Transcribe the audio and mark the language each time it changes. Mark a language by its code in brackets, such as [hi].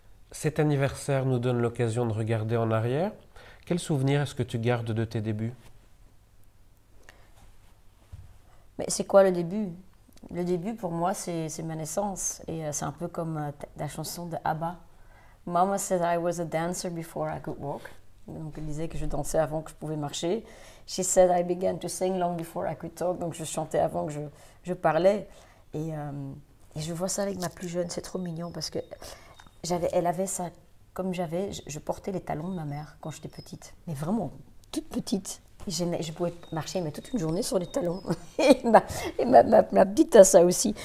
[fr] Cet anniversaire nous donne l'occasion de regarder en arrière. Quel souvenir est-ce que tu gardes de tes débuts? Mais c'est quoi le début? Le début, pour moi, c'est ma naissance. Et c'est un peu comme la chanson de ABBA. [en] Mama said I was a dancer before I could walk. [fr] Donc, elle disait que je dansais avant que je pouvais marcher. [en] She said I began to sing long before I could talk. [fr] Donc, je chantais avant que je parlais. Et je vois ça avec ma plus jeune. C'est trop mignon parce que elle avait ça comme j'avais. Je portais les talons de ma mère quand j'étais petite. Mais vraiment, toute petite. Je pouvais marcher mais toute une journée sur les talons. Et ma petite a ça aussi.